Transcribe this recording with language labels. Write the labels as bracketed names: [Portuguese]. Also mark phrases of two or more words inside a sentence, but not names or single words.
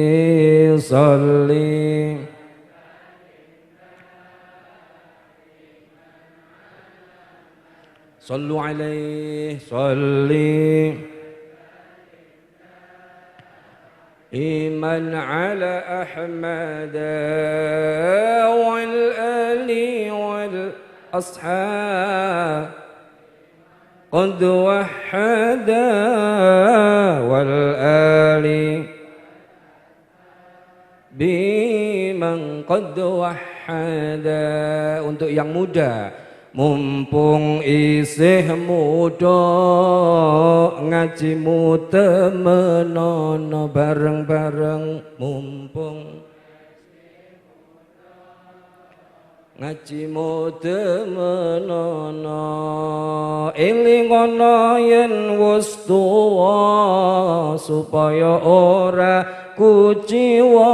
[Arabic] صل صلوا عليه صل إيمان على أحمد والآل والأصحاب قد وحدا. والآل بمن قد وحدا. [Indonesian] Untuk yang muda, [Javanese] mumpung isih muda ngajimu temenono bareng-bareng. Mumpung ngajimu temenono elingono yen wis tuwa supaya ora kuciwa.